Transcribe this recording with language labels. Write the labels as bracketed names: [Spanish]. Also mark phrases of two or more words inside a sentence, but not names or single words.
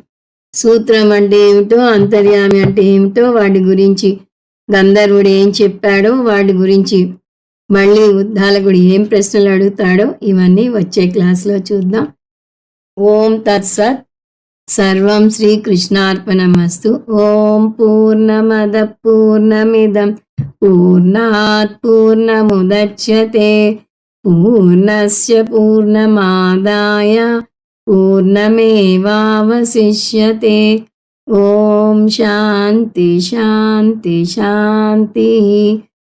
[Telugu] సూత్రం అంటే ఏమిటో, అంతర్యామి అంటే ఏమిటో, వాటి గురించి గంధర్వుడు ఏం చెప్పాడో, వాటి గురించి మళ్ళీ ఉద్దాలకుడు ఏం ప్రశ్నలు అడుగుతాడో, ఇవన్నీ వచ్చే క్లాస్లో చూద్దాం. [Sanskrit] ఓం తత్సత్. సర్వం శ్రీకృష్ణార్పణమస్తు. ఓం పూర్ణమద పూర్ణమిదం పూర్ణాత్ పూర్ణముదచ్యతే పూర్ణస్య పూర్ణమాదాయ పూర్ణమేవావశిష్యతే. ఓం శాంతి శాంతి శాంతి.